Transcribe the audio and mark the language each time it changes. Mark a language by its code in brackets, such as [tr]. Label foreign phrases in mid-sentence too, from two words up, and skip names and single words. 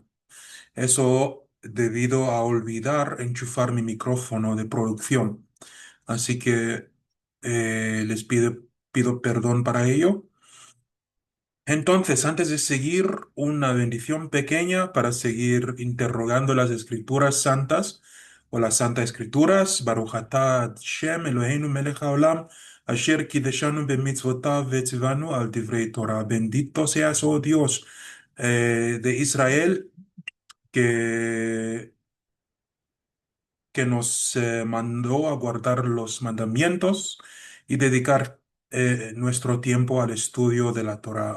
[es] Eso debido a olvidar enchufar mi micrófono de producción. Así que pido perdón para ello. Entonces, antes de seguir, una bendición pequeña para seguir interrogando las escrituras santas o las santas escrituras. [he] ברוך אתה שם אלוהינו מלך העולם, אשר קדשנו במצוותיו וציונו על דברי תורה. [es] Bendito seas, oh Dios, de Israel, que, que nos mandó a guardar los mandamientos y dedicar nuestro tiempo al estudio de la Torah.